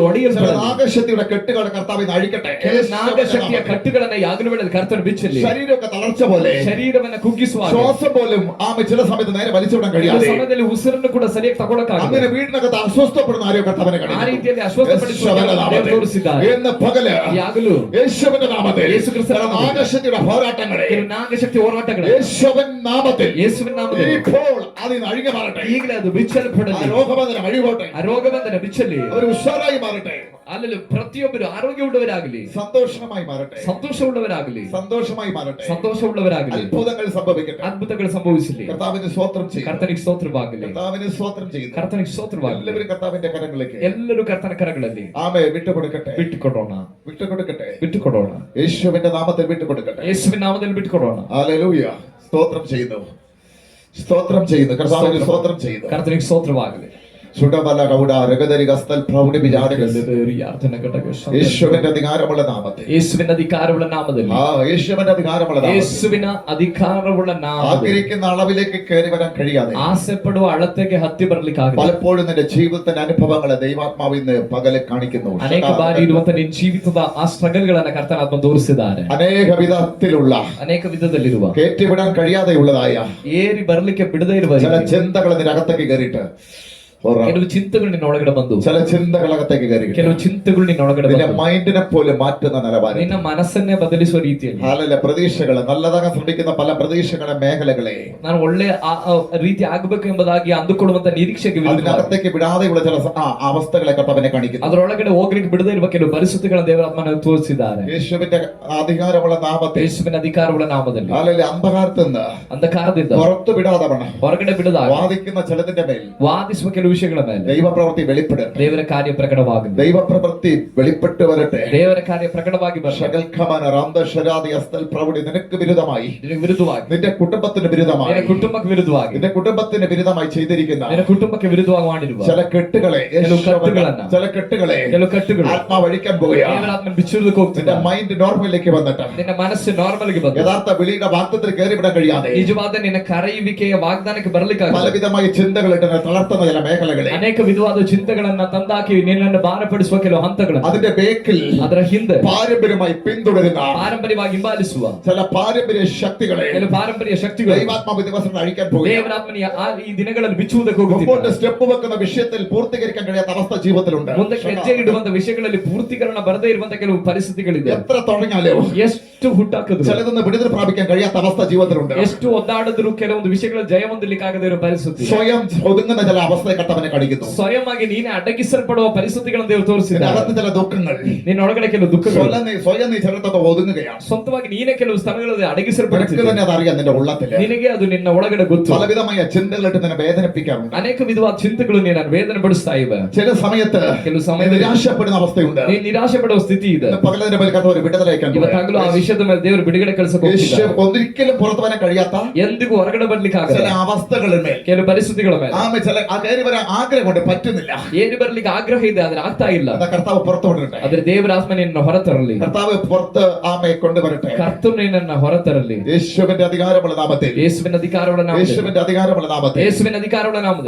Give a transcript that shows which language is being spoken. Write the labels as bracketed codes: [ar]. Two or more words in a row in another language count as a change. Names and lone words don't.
[ml] ചില [kn] ಒಡೆಯಲ್ಪಡಲಿ. [ml] നാഗശക്തിയുടെ കെട്ടുകൾ കർത്താവിന് അഴിക്കട്ടെ. [kn] ಕೆಲವು ನಾಗಶಕ್ತಿಯ ಕಟ್ಟುಗಳನ್ನ ಈ ಹಗಲು ವೇಳೆಯಲ್ಲಿ ಕರ್ತನು ಬಿಚ್ಚಲಿ. [ml] ശരീരമൊക്കെ തളർച്ച പോലെ, [kn] ಶರೀರವನ್ನ ಕುಗ್ಗಿಸುವಾಗ [ml] ശ്വാസം പോലും ആമ ചില സമയത്ത് നേരെ വലിച്ചുവിടാൻ [kn] ಕೆಲವು [ml] കഴിയാതെ [kn] ಸಮಯದಲ್ಲಿ ಉಸಿರನ್ನು ಕೂಡ ಸರಿಯಾಗಿ ತಗೊಳಕ್ಕಾಗಲ್ಲ. [ml] അങ്ങനെ വീടിനകത്ത് അസ്വസ്ഥപ്പെടുന്ന ആരെയോ കർത്താവിനെ [kn] ಆ ರೀತಿಯಲ್ಲಿ ಅಸ್ವಸ್ಥಪಡಿಸುವ ದೇವರು ತೋರಿಸಿದ್ದಾರೆ. [ml] എന്ന് പകല് [kn] ಈ ಹಗಲು [ml] യേശുവിന്റെ നാമത്തിൽ യേശു ക്രിസ്തുവിന്റെ നാമത്തിൽ നാഗശക്തിയുടെ പോരാട്ടങ്ങളെ [kn] ಕೆಲವು ನಾಗಶಕ್ತಿ ಹೋರಾಟಗಳು [ml] യേശുവിൻ നാമത്തിൽ [kn] ಯೇಸುವಿನ ನಾಮದಲ್ಲಿ [ml] ഇപ്പോൾ അതിന് അഴിഞ്ഞു മാറട്ടെ. [kn] ಈಗಲೇ ಅದು ಬಿಚ್ಚಲ್ಪಡಲಿ. [ml] ആ രോഗബന്ധനം അഴിപോട്ടെ. [kn] ಆ ರೋಗಬಂಧನ ಬಿಚ್ಚಲಿ. [ml] അവർ ഉഷാറായി മാറട്ടെ. [kn] ಅಲ್ಲಿ ಪ್ರತಿಯೊಬ್ಬರು ಆರೋಗ್ಯವುಳ್ಳವರಾಗಲಿ, [ml] സന്തോഷമായി മാറട്ടെ. [kn] ಸಂತೋಷವುಳ್ಳವರಾಗಲಿ, [ml] സന്തോഷമായി മാറട്ടെ. [kn] ಸಂತೋಷವುಳ್ಳವರಾಗಲಿ, [ml] അത്ഭുതങ്ങൾ സംഭവിക്കട്ടെ. [kn] ಅದ್ಭುತಗಳು ಸಂಭವಿಸಲಿ. [ml] കർത്താവിന് സ്തോത്രം ചെയ്യും. [kn] ಕರ್ತನಿಗೆ ಸ್ತೋತ್ರವಾಗಲಿ. [ml] കർത്താവിന് സ്തോത്രം ചെയ്യുന്നു. [kn] ಕರ್ತನಿಗೆ ಸ್ತೋತ್ರವಾಗಲಿ. [ml] എല്ലാവരും കർത്താവിന്റെ കരങ്ങളിലേക്ക് [kn] ಎಲ್ಲರೂ ಕರ್ತನ ಕರಗಳಲ್ಲಿ [ml] ആമേ വിട്ടുകൊടുക്കട്ടെ. [kn] ಬಿಟ್ಟುಕೊಡೋಣ, [ml] വിട്ടുകൊടുക്കട്ടെ. [kn] ಬಿಟ್ಟುಕೊಡೋಣ. [ml] യേശുവിന്റെ നാമത്തിൽ വിട്ടുകൊടുക്കട്ടെ. [kn] ಯೇಸುವಿನ ನಾಮದಲ್ಲಿ ಬಿಟ್ಟುಕೊಡೋಣ. [ml] ഹല്ലേലൂയ. സ്തോത്രം ചെയ്യുന്നു. സ്തോത്രം ചെയ്യുന്നു. കർത്താവിന് സ്തോത്രം ചെയ്യുന്നു. [kn] ಕರ್ತನಿಗೆ ಸ್ತೋತ್ರವಾಗಲಿ. [ml] ചുടമല കൗഡ രഗദരി ഗസ്തൽ പ്രൗഢി വിചാരകൾ യേശുവിന്റെ അധികാരമുള്ള നാമത്തിൽ, [kn] ಯೇಸುವಿನ ಅಧಿಕಾರವುಳ್ಳ ನಾಮದಲ್ಲಿ, [ml] യേശുവിന്റെ അധികാരമുള്ള നാമത്തിൽ [kn] ಯೇಸುವಿನ ಅಧಿಕಾರವುಳ್ಳ ನಾಮದಲ್ಲಿ [ml] ആഗ്രഹിക്കുന്ന അളവിലേക്ക് കയറി വരാൻ കഴിയാതെ [kn] ಆಸೆ ಪಡುವ ಅಳತೆಗೆ ಹತ್ತಿ ಬರ್ಲಿಕ್ಕಾಗಲ್ಲ. [ml] പലപ്പോഴും നിന്റെ ജീവിതത്തിന്റെ അനുഭവങ്ങളെ ദൈവാത്മാവ് ഇന്ന് പകലെ കാണിക്കുന്നു. [kn] ಅನೇಕ ಬಾರಿ ಇರುವಂತ ನಿನ್ನ ಜೀವಿತದ ಆ ಸ್ಟ್ರಗಲ್ ಗಳನ್ನ ಕರ್ತನ ಆತ್ಮ ತೋರಿಸಿದ್ದಾರೆ. [ml] അനേക വിധത്തിലുള്ള [kn] ಅನೇಕ ವಿಧದಲ್ಲಿರುವ [ml] കയറ്റിവിടാൻ കഴിയാതെയുള്ളതായ [kn] ಏರಿ ಬರ್ಲಿಕ್ಕೆ ಬಿಡದೇ ಇರುವ [ml] ചില ചിന്തകൾ നിന്റെ അകത്തേക്ക് കയറിയിട്ട് [kn] ಕೆಲವು ಚಿಂತೆಗಳು ನಿನ್ನ ಒಳಗಡೆ ಬಂದು [ml] ചില ചിന്തകളകത്തേക്ക് കയറി [kn] ಕೆಲವು ಚಿಂತೆಗಳು ನಿನ್ನ ಒಳಗಡೆ [ml] നിന്റെ [kn] ಬಂದು [ml] മൈൻഡിനെ പോലും മാറ്റുന്ന നിലവാരം. [kn] ನಿನ್ನ ಮನಸ್ಸನ್ನೇ ಬದಲಿಸುವ ರೀತಿಯಲ್ಲಿ [ml] ഹാലല പ്രതീക്ഷകള് നല്ലതാകാൻ ശ്രമിക്കുന്ന പല പ്രതീക്ഷകളുടെ മേഖലകളെ [kn] ನಾನು ಒಳ್ಳೆ ರೀತಿ ಆಗಬೇಕು ಎಂಬುದಾಗಿ ಅಂದುಕೊಳ್ಳುವಂತ ನಿರೀಕ್ಷೆಗೆ ವಿರುದ್ಧವಾಗಿ [ml] അതിനകത്തേക്ക് വിടാതെയുള്ള ചില അവസ്ഥകളെ കർത്താവിനെ കാണിക്കുന്നു. [kn] ಅದರೊಳಗಡೆ ಹೋಗ್ಲಿಕ್ಕೆ ಬಿಡದೇ ಇರುವ ಕೆಲವು ಪರಿಸ್ಥಿತಿಗಳ ದೇವರಾತ್ಮನ ತೋರಿಸಿದ್ದಾರೆ. [ml] യേശുവിന്റെ അധികാരമുള്ള നാമത്തിൽ, [kn] ಯೇಸುವಿನ ಅಧಿಕಾರವುಳ್ಳ ನಾಮದಲ್ಲಿ [ml] ഹാലല അന്ധകാരത്തിൽ നിന്ന് [kn] ಅಂಧಕಾರದಿಂದ [ml] പുറത്തു വിടാതെ വണ്ണം [kn] ಹೊರಗಡೆ ಬಿಡದಾಗ [ml] വാദിക്കുന്ന ചിലതിന്റെ മേൽ [kn] ವಾದಿಸುವ ಕೆಲವು ವಿಷಯಗಳ ಮೇಲೆ [ml] ദൈവപ്രവൃത്തി വെളിപ്പെടും. [kn] ದೇವರ ಕಾರ್ಯ ಪ್ರಕಟವಾಗಲಿ. [ml] ദൈവപ്രവൃത്തി വെളിപ്പെട്ടു വരട്ടെ. [kn] ದೇವರ ಕಾರ್ಯ ಪ್ರಕಟವಾಗಿ ಬರಲಿ. [ml] ശകൽഖമന രാംദശരാദി അസ്തൽ പ്രൗഢി നിനക്ക് വിരുദ്ധമായി, [kn] ನಿನಗೆ ವಿರುದ್ಧವಾಗಿ, [ml] നിന്റെ കുടുംബത്തിന് വിരുദ്ധമായി, [kn] ನಿನ್ನ ಕುಟುಂಬಕ್ಕೆ ವಿರುದ್ಧವಾಗಿ, [ml] നിന്റെ കുടുംബത്തിന് വിരുദ്ധമായി ചെയ്തിരിക്കുന്ന [kn] ನಿನ್ನ ಕುಟುಂಬಕ್ಕೆ ವಿರುದ್ಧವಾಗಿ ಮಾಡಿರುವ [ml] ചില കെട്ടുകളെ, [kn] ಕೆಲವು ಕಟ್ಟುಗಳನ್ನ, [ml] ചില കെട്ടുകളെ [kn] ಕೆಲವು ಕಟ್ಟುಗಳು [ml] ആത്മാവ് അഴിക്കാൻ പോവുകയാണ്. [kn] ದೇವರಾತ್ಮನ ಬಿಚ್ಚುವುದಕ್ಕೆ ಹೋಗ್ತಿದ್ದ. [ml] നിന്റെ മൈൻഡ് നോർമലിലേക്ക് വന്നിട്ട് [kn] ನಿನ್ನ ಮನಸ್ಸು ನಾರ್ಮಲ್ಗೆ ಬಂದು [ml] യഥാർത്ഥ വിളിയുടെ വാഗ്ദത്തത്തിൽ കയറിവിടാൻ കഴിയാതെ [kn] ನಿಜವಾದ ನಿನ್ನ ಕರೆಯುವಿಕೆಯ ವಾಗ್ದಾನಕ್ಕೆ ಬರಲಿಕ್ಕಾಗ [ml] പലവിധമായ ചിന്തകളിട്ട് തളർത്തുന്ന ചില മേഖലകളെ, [kn] ಅನೇಕ ವಿಧವಾದ ಚಿಂತೆಗಳನ್ನ ತಂದಾಕಿ ನಿನ್ನನ್ನು ಭಾರಪಡಿಸುವ ಕೆಲವು ಹಂತಗಳನ್ನು [ml] അതിന്റെ ബേക്കിൽ [kn] ಅದರ ಹಿಂದೆ [ml] പാരമ്പര്യമായി പിന്തുടരുന്ന [kn] ಪಾರಂಪರ್ಯವಾಗಿ ಹಿಂಬಾಲಿಸುವ [ml] ചില പാരമ്പര്യ ശക്തികളെ [kn] ಕೆಲವು ಪಾರಂಪರ್ಯ ಶಕ್ತಿಗಳು [ml] ദൈവാത്മാവ് ദിവസങ്ങൾ അഴിക്കാൻ പോവുകയാണ്. [kn] ದೇವರಾತ್ಮನ ಈ ದಿನಗಳಲ್ಲಿ ಬಿಚ್ಚುವುದಕ್ಕೆ [ml] മുമ്പോട്ട് [kn] ಹೋಗುತ್ತಿದ್ದಾರೆ. [ml] സ്റ്റെപ്പ് വെക്കുന്ന വിഷയത്തിൽ പൂർത്തീകരിക്കാൻ കഴിയാത്ത അവസ്ഥ ജീവിതത്തിലുണ്ട്. [kn] ಮುಂದಕ್ಕೆ ಹೆಜ್ಜೆ ಇಡುವಂತ ವಿಷಯಗಳಲ್ಲಿ ಪೂರ್ತೀಕರಣ ಬರದೇ ಇರುವಂತ ಕೆಲವು ಪರಿಸ್ಥಿತಿಗಳಿದೆ. [ml] എത്ര തുടങ്ങിയാലോ [kn] ಎಷ್ಟು ಹುಟ್ಟಾಕಿದ್ರು, [ml] ചിലതൊന്ന് വിടുതൽ പ്രാപിക്കാൻ കഴിയാത്ത അവസ്ഥ ജീവിതത്തിലുണ്ട്. [kn] ಎಷ್ಟು ಒದ್ದಾಡಿದ್ರು ಕೆಲವೊಂದು ವಿಷಯಗಳ ಜಯ ಹೊಂದಲಿಕ್ಕಾಗದೇ ಇರೋ ಪರಿಸ್ಥಿತಿ. [ml] സ്വയം ഒതുങ്ങുന്ന ചില അവസ്ഥയെ കർത്താവിനെ കാണിക്കുന്നു. [kn] ಸ್ವಯಂವಾಗಿ ನೀನೆ ಅಡಗಿಸಲ್ಪಡುವ ಪರಿಸ್ಥಿತಿಗಳನ್ನು ದೇವರು ತೋರಿಸಿದ್ದಾರೆ. [ml] അകത്ത് ചില ദുഃഖങ്ങൾ, [kn] ನಿನ್ನ ಒಳಗಡೆ ಕೆಲವು ದುಃಖಗಳು, [ml] സ്വയം നീ ചിലത്തൊക്കെ ഒതുങ്ങുകയാണ്. [kn] ಸ್ವಂತವಾಗಿ ನೀನೇ ಕೆಲವು ಸ್ಥಳಗಳಲ್ಲಿ [ml] നിനക്ക് [kn] ಅಡಗಿಸಲ್ಪಡುತ್ತಿದೆ. [ml] തന്നെ അതറിയാം നിന്റെ ഉള്ളത്തില്. [kn] ನಿನಗೆ ಅದು ನಿನ್ನ ಒಳಗಡೆ ಗೊತ್ತು. [ml] പലവിധമായ ചിന്തകളിട്ട് നിന്നെ വേദനിപ്പിക്കാറുണ്ട്. [kn] ಅನೇಕ ವಿಧವಾದ ಚಿಂತೆಗಳು ನಿನ್ನನ್ನು ವೇದನೆ ಪಡಿಸ್ತಾ ಇವೆ. [ml] ചില സമയത്ത് [kn] ಕೆಲವು ಸಮಯದಲ್ಲಿ [ml] നിരാശപ്പെടുന്ന അവസ്ഥയുണ്ട്. [kn] ನೀನು ನಿರಾಶೆ ಪಡುವ ಸ್ಥಿತಿ ಇದೆ. [ml] പകലതിന്റെ മേൽ കർത്താവ് ഒരു വിടുതലയക്കാൻ [kn] ಇವತ್ತಾಗಲೂ ಆ ವಿಷಯದ ಮೇಲೆ ದೇವರು ಬಿಡುಗಡೆ ಕಳಿಸಕ್ಕೆ ಹೋಗ್ತಿದ್ದಾರೆ. [ml] ഒരിക്കലും പുറത്തു വരാൻ കഴിയാത്ത [kn] ಎಂದಿಗೂ ಹೊರಗಡೆ ಬರ್ಲಿಕ್ಕೆ [ml] ചില [kn] ಆಗಲ್ಲ [ml] അവസ്ഥകളുടെ മേൽ, [kn] ಕೆಲವು ಪರಿಸ್ಥಿತಿಗಳ ಮೇಲೆ [ml] ചില കയറി വരാൻ ആഗ്രഹം കൊണ്ട് പറ്റുന്നില്ല. [kn] ಏರಿ ಬರ್ಲಿಕ್ಕೆ ಆಗ್ರಹ ಇದೆ ಆದ್ರೆ ಆಗ್ತಾ ಇಲ್ಲ. [ml] അതാ കർത്താവ് പുറത്തു കൊണ്ടുവരട്ടെ. [kn] ಆದ್ರೆ ದೇವರ ಆತ್ಮ ನಿನ್ನ ಹೊರತರಲಿ. [ml] കർത്താവ് പുറത്ത് ആമയെ കൊണ്ടുവരട്ടെ. [kn] ಕರ್ತನು ನಿನ್ನನ್ನು ಹೊರತರಲಿ. [ml] യേശുവിന്റെ അധികാരമുള്ള നാമത്തിൽ, [kn] ಯೇಸುವಿನ ಅಧಿಕಾರವುಳ್ಳ ನಾಮದಲ್ಲಿ, [ml] യേശുവിന്റെ അധികാരമുള്ള നാമത്തിൽ [kn] ಯೇಸುವಿನ ಅಧಿಕಾರವುಳ್ಳ ನಾಮದಲ್ಲಿ